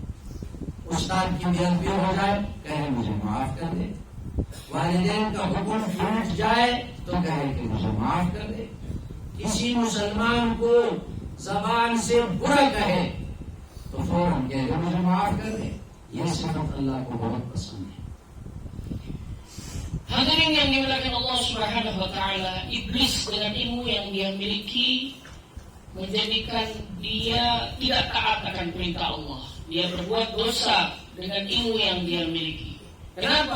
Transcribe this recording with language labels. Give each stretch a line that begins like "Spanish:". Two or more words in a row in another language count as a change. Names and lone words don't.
Urdu: استاد کی بےادبی ہو جائے، کہے مجھے معاف کر دے. والدین کا حکم ٹوٹ جائے تو کہے کہ مجھے معاف کر دے. کسی مسلمان کو زبان سے برا کہے تو فوراً کہے مجھے معاف کر دے. یہ صفت اللہ کو بہت پسند ہے.
Indonesian: Hadirin yang dimuliakan Allah
Arabic: سبحانه وتعالى,
Indonesian: iblis dengan ilmu yang dia miliki menjadikan dia tidak taat akan perintah Allah. Dia berbuat dosa dengan ilmu yang dia miliki. Kenapa?